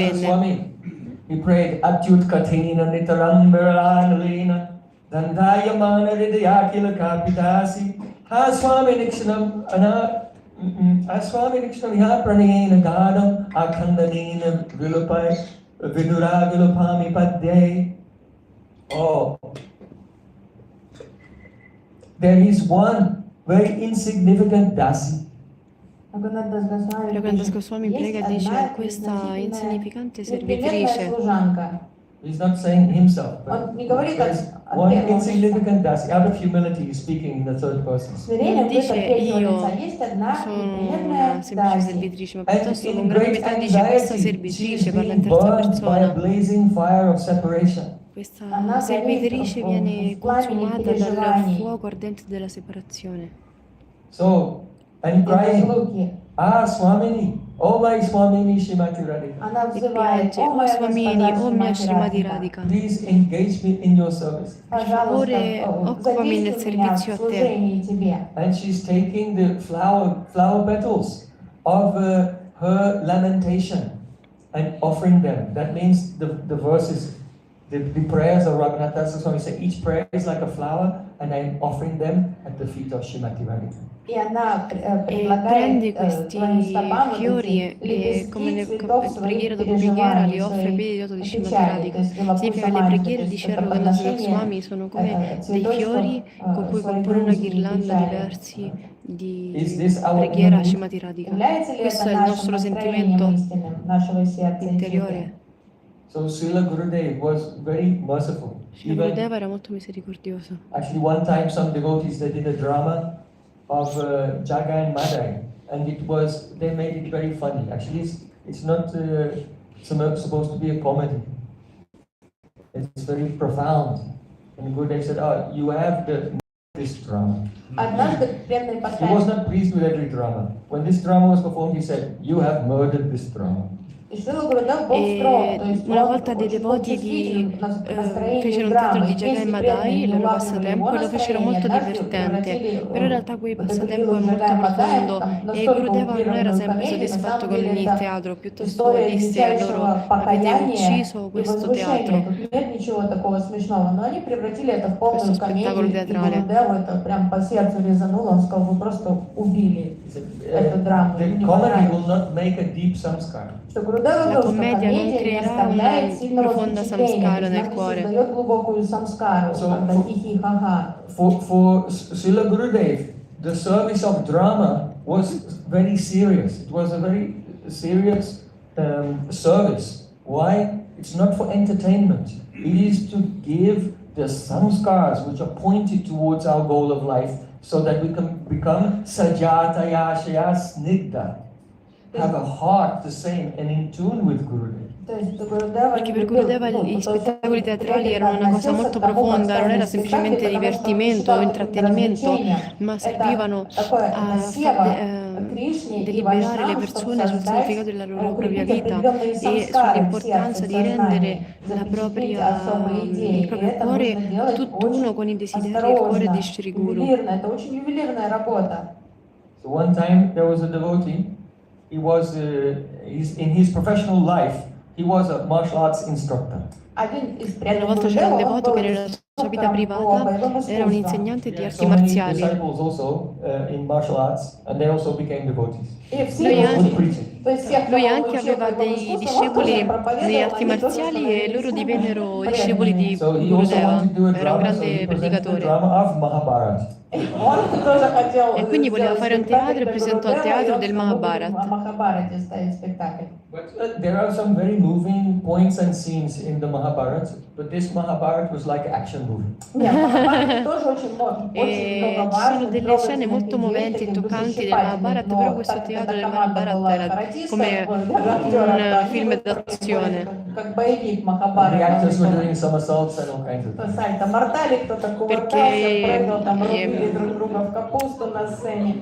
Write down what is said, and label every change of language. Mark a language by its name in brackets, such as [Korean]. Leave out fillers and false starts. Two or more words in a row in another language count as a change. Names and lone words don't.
[English] svenne. Goswami, he prayed [Sanskrit] Atyut Katina Nitaram Birlanalina Dandayamana Hridayakila Kapitasi Haswami Nikshanam Aswami Nikshanam Ya Pranayena Gadam Akhandanina Vilupai Vidura Vilupami Padde. [English] Oh, there is one very insignificant dasi. [Russian] Рагунат Дас-Госвами Raghunath Das пишет, Goswami есть [Italian] prega e dice [Russian] одна [Italian] questa [Russian] незначительная, [Italian] insignificante [Russian] неприметная [Italian] servitrice. [Russian] служанка. [English] He's not saying himself, but [Russian] Он не говорит [English] there's [Russian] от [English] one [Russian] первого лица. [English] insignificant dasi. Out of humility, he's speaking in the third person. [Russian] Смирение [Italian] Non [Russian] будет [Italian] dice [Russian] от третьего [Italian] io [Russian] лица. Есть одна [Italian] sono [Russian] неприметная [Italian] una semplice [Russian] Даси. [Italian] servitrice, ma [English] And [Italian] piuttosto con [English] in [Italian] grande [English] great [Italian] umiltà dice questa [English] anxiety, she is [Italian] servitrice, parla in [English] being [Italian] terza [English] burned by a [Italian] persona. [English] blazing fire of separation. [Italian] Questa [Russian] Она горит [Italian] servitrice [Russian] в [Italian] viene [Russian] пламени [Italian] consumata dal [Russian] переживаний [Italian] fuoco ardente della separazione. [English] So, and [Russian] и [English] crying, [Russian] разлуки. [English] Swamini, oh my Swamini Shrimati Radhika, [Russian] Она [Italian] E [Russian] взывает, [Italian] piange, [Russian] о [Italian] o [Russian] моя [Italian] Swamini, [Russian] госпожа [Italian] o mia [Russian] Шримати [Italian] Srimati [Russian] Радхика, [Italian] Radhika, [English] please engage me in your service. [Italian] per [Russian] пожалуйста, [Italian] favore occupami nel [Russian] задействуй меня в [Italian] servizio a te. [Russian] служении тебе. [English] And she's taking the flower petals of her lamentation and offering them. That means the verses, the prayers of Raghunath Das Goswami say each prayer is like a flower, and I'm offering them at the feet of Srimati Radhika. [Russian] И она [Italian] E [Russian] предлагает [Italian] prende questi [Russian] своим стопам вот [Italian] fiori [Russian] эти [Italian] e come [Russian] лепестки цветов своих [Italian] preghiera dopo preghiera li [Russian] переживаний, [Italian] offre [Russian] своих [Italian] per il loto di Srimati [Russian] печали. То [Italian] Radhika. [Russian] есть [Italian] Significa che le [Russian] Вилапуса [Italian] preghiere [Russian] то [Italian] di [Russian] есть [Italian] Sri [Russian] это [Italian] Raghunath [Russian] подношение [Italian] Goswami sono come dei [Russian] цветочков [Italian] fiori con cui [Russian] своей [Italian] compone una [Russian] грузи и [Italian] ghirlanda di [Russian] печали. [Italian] versi [English] Is [Italian] di [English] this our [Italian] preghiera a [English] inner mood? [Italian] Srimati Radhika. [Russian] Является ли [Italian] Questo [Russian] это [Italian] è il [Russian] нашим [Italian] nostro [Russian] настроением [Italian] sentimento [Russian] истинным, нашего сердца и [Italian] interiore. [Russian] чувства? [English] So Srila Gurudev was very merciful. [Italian] Sri Gurudeva era molto misericordioso. [English] Actually, one time some devotees they did a drama of Jaga and Madai, and they made it very funny. Actually, it's not supposed to be a comedy. It's very profound. And Gurudev said, "Oh, you have this drama." [Russian] Однажды преданный [English] He was [Russian] поставил, [English] not pleased with every drama. When this drama was performed, he said, "You have murdered this drama." [Russian] и Шрила Гурудев был строг, то есть [Italian] Una [Russian] он [Italian] volta dei [Russian] очень был [Italian] devoti [Russian] чувствителен к настроению [Italian] fecero un teatro [Russian] драмы, [Italian] di [Russian] и [Italian] Jagai [Russian] если преданные [Italian] Madai, [Russian] не [Italian] il loro [Russian] улавливали [Italian] passatempo, [Russian] его [Italian] e lo fecero [Russian] настроение, [Italian] molto [Russian] однажды [Italian] divertente. [Russian] превратили [Italian] Però in realtà quel [Russian] вот эту [Italian] passatempo [Russian] лилу [Italian] è molto [Russian] Джагай Мадаев [Italian] profondo [Russian] там [Italian] e [Russian] настолько [Italian] Gurudeva non era [Russian] утрированную [Italian] sempre [Russian] комедию, на [Italian] soddisfatto [Russian] самом [Italian] con [Russian] деле [Italian] il [Russian] это [Italian] teatro, piuttosto [Russian] история [Italian] disse a loro [Russian] величайшего [Italian] avete [Russian] покаяния [Italian] ucciso [Russian] и [Italian] questo [Russian] возвышения. [Italian] teatro, [Russian] Тут нет ничего такого смешного, но они превратили это в полную [Italian] questo spettacolo [Russian] комедию, и [Italian] teatrale. [Russian] Гурудеву это прям по сердцу резануло, он сказал, вы просто убили [English] He said, [Russian] эту драму, [English] the [Russian] не [English] comedy [Russian] понравилось. [English] will not make a deep samskara. [Russian] Что Гурудев [Italian] La [Russian] говорил, что [Italian] commedia non [Russian] комедия не [Italian] creerà [Russian] оставляет [Italian] una [Russian] сильного [Italian] profonda [Russian] впечатления, [Italian] samskara [Russian] то есть [Italian] nel [Russian] она не [Italian] cuore. [Russian] создает глубокую самскару, [English] So, [Russian] когда [English] for- [Russian] хихи-ха-ха. [English] For Srila Gurudev, the service of drama was very serious. It was a very serious service. Why? It's not for entertainment. It is to give the samskars which are pointed towards our goal of life so that we can become [Sanskrit] sajataya shaya snigdha. [English] Have a heart the same and in tune with Gurudev. [Russian] То есть Гурудева [Italian] Perché [Russian] не [Italian] per [Russian] любил, [Italian] Gurudeva [Russian] ну, [Italian] gli [Russian] то есть он [Italian] spettacoli teatrali [Russian] трепетно [Italian] erano una cosa [Russian] относился [Italian] molto [Russian] к тому, как [Italian] profonda, non era [Russian] ставили спектакли, [Italian] semplicemente [Russian] потому что он [Italian] divertimento o [Russian] считал это [Italian] intrattenimento, [Russian] развлечением. [Italian] ma [Russian] Это [Italian] servivano [Russian] такое [Italian] a [Russian] посева Кришне и [Italian] deliberare le [Russian] Вайшнавам, чтобы [Italian] persone sul [Russian] создать, [Italian] significato della loro propria [Russian] укрепить [Italian] vita [Russian] определенные [Italian] e [Russian] самскары в [Italian] sull'importanza [Russian] сердце, в [Italian] di rendere [Russian] сознании, [Italian] la [Russian] запечатлеть [Italian] propria, [Russian] особые идеи. [Italian] il [Russian] И [Italian] proprio [Russian] это [Italian] cuore [Russian] нужно делать [Italian] tutt'uno [Russian] очень [Italian] con i desideri e il cuore [Russian] осторожно, [Italian] di Shri Guru. [Russian] ювелирно. Это очень ювелирная работа. [English] So one time there was a devotee. He was in his professional life. He was a martial arts instructor. [Russian] Один из [Italian] Una [Russian] преданных [Italian] volta c'era un [Russian] Гурудева, он [Italian] devoto [Russian] был [Italian] che nella sua vita [Russian] инструктором по [Italian] privata [Russian] боевым [Italian] era un [Russian] искусствам. [Italian] insegnante di [English] He had [Italian] arti [English] so many [Italian] marziali. [English] disciples also in martial arts, and they also became devotees. [Russian] И все [Italian] Lui [English] He was [Italian] anche, [English] good preaching. [Russian] то есть всех, [Italian] lui [Russian] кого он [Italian] anche [Russian] учил [Italian] aveva [Russian] боевым [Italian] dei [Russian] искусствам, он тоже [Italian] discepoli nelle [Russian] проповедовал, [Italian] arti [Russian] они тоже [Italian] marziali e loro [Russian] становились [Italian] divennero discepoli [Russian] преданными. [Italian] di [English] So he also [Italian] Gurudeva, [English] wanted to do a [Italian] era un [English] drama, so he [Italian] grande [English] presented the [Italian] predicatore. [English] drama of Mahabharata. [Russian] Он тоже хотел [Italian] E quindi voleva [Russian] сделать [Italian] fare un [Russian] спектакль [Italian] teatro e [Russian] для [Italian] presentò il [Russian] Гурудева, и [Italian] teatro [Russian] он [Italian] del [Russian] сказал, мы будем [Italian] Mahabharata. [Russian] о Махабхарате ставить спектакль. [English] But there are some very moving points and scenes in the Mahabharata. But this Mahabharata was like an action movie. [Russian] Нет, в Махабхарате тоже очень много [Italian] E ci sono delle scene molto moventi e toccanti del Mahabharata, però questo teatro del Mahabharata era come un film d'azione. [Russian] Как боевик [English] The [Russian] Махабхарата. [English] actors were doing somersaults and all kinds of things. [Russian] Сальто мортали, кто-то кувыркался, прыгал, там рубили друг друга в капусту на сцене.